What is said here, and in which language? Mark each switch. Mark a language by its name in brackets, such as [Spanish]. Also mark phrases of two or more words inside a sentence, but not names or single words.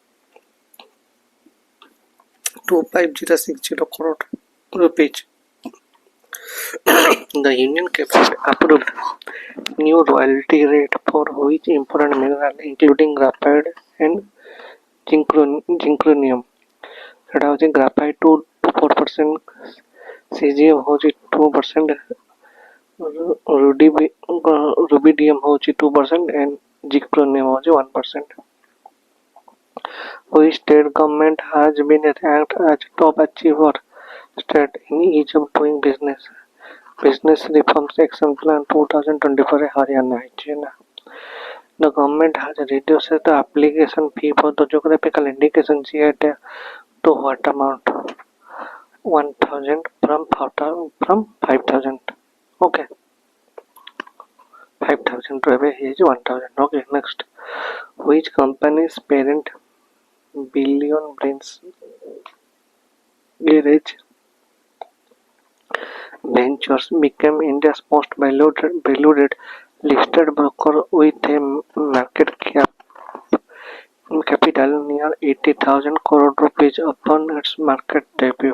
[English] 25,060 crore rupees. The Union Cabinet approved new royalty rate for which important mineral including graphite and zirconium? [Odia] ସେଟା ହେଉଛି ଗ୍ରାଫାଇଟ୍ 4%, ସିଜିଏମ୍ ହେଉଛି 2%, ରୁବିଡ଼ିୟମ୍ ହେଉଛି 2% [English] and zirconium [Odia] ହେଉଛି 1%. [English] Which state government has been ranked as top achiever state in ease of doing business? [Odia] Business Reforms Action Plan 2024 Haryana ହେଇଛି ନା. [English] The government has reduced the application fee for the geographical indication CHSL to what amount? 1,000 from 5,000. Okay, 5,000 to [Odia] ଏବେ ହେଇଛି [English] 1,000. Okay, next, which company's parent Billion Brains Garage Ventures became India's most valued listed broker with a market capital near 80,000 crore rupees upon its market debut.